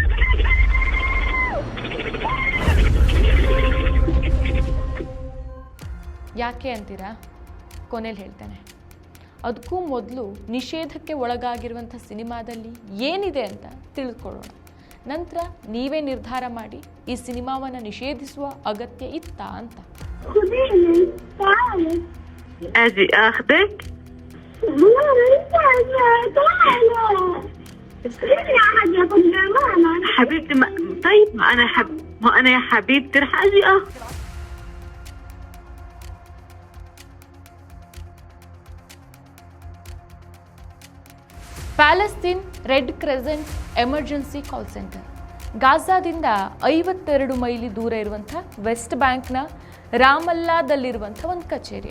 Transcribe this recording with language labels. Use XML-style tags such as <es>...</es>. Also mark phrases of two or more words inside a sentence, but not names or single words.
<kn>ಯಾಕೆ ಅಂತೀರಾ? ಕೊನೆಯಲ್ಲಿ ಹೇಳ್ತೇನೆ. ಅದಕ್ಕೂ ಮೊದಲು ನಿಷೇಧಕ್ಕೆ ಒಳಗಾಗಿರುವಂಥ ಸಿನಿಮಾದಲ್ಲಿ ಏನಿದೆ ಅಂತ ತಿಳಿದುಕೊಳ್ಳೋಣ. ನಂತರ ನೀವೇ ನಿರ್ಧಾರ ಮಾಡಿ ಈ ಸಿನಿಮಾವನ್ನು ನಿಷೇಧಿಸುವ ಅಗತ್ಯ ಇತ್ತಾ ಅಂತ.</kn> <ar>أجي أخذك؟ حبيبتي طيب أنا يا حبيبتي رح أجي أخذ.</ar> <kn>ಪ್ಯಾಲೆಸ್ತೀನ್ ರೆಡ್ ಕ್ರೆಸೆಂಟ್</kn> <en>emergency call center</en> <kn>ಗಾಜಾದಿಂದ 52 ಮೈಲಿ ದೂರ ಇರುವಂಥ ವೆಸ್ಟ್ ಬ್ಯಾಂಕ್ನ ರಾಮಲ್ಲಾದಲ್ಲಿರುವಂಥ ಒಂದು ಕಚೇರಿ.</kn>